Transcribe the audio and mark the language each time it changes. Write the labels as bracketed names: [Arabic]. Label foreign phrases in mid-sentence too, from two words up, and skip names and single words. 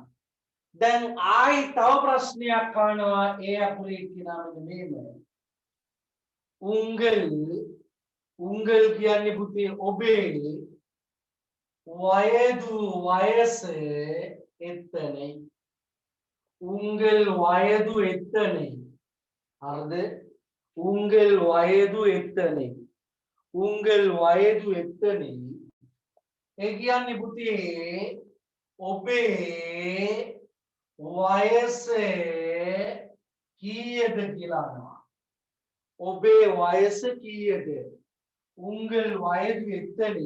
[Sinhala] දැන් ආයි තව ප්‍රශ්නයක් අහනවා ඒ අකුරේ එක්කෙනා මෙන්න මේම. උංගල් කියන්නේ පුතේ ඔබේ වයස එතனை. [Tamil] உங்கள் வயது எத்தனை? හරිද? உங்கள் வயது எத்தனை? உங்கள் வயது எத்தனை? [Sinhala] ඒ කියන්නේ පුතේ ඔබේ වයස කීයද කියලා අහනවා. ඔබේ වයස කීයද? [Tamil] உங்கள் வயது எத்தனை?